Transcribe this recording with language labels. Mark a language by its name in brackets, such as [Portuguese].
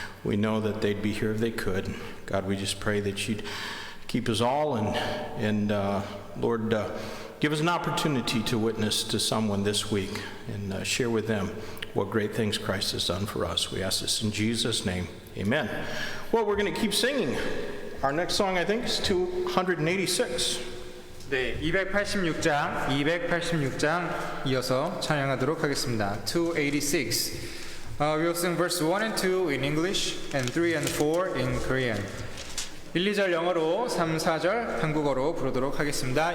[English] We know that they'd be here if they could. God, we just pray that you'd keep us all, and Lord, give us an opportunity to witness to someone this week and share with them what great things Christ has done for us. We ask this in Jesus' name. Amen. Well, we're going to keep singing. Our next song, I think, is 286. [Korean] 네, 286장 이어서 찬양하도록 하겠습니다. 286. [English] We'll sing verse 1 and 2 in English and 3 and 4 in Korean. [Korean] 1, 2절 영어로 3, 4절 한국어로 부르도록 하겠습니다.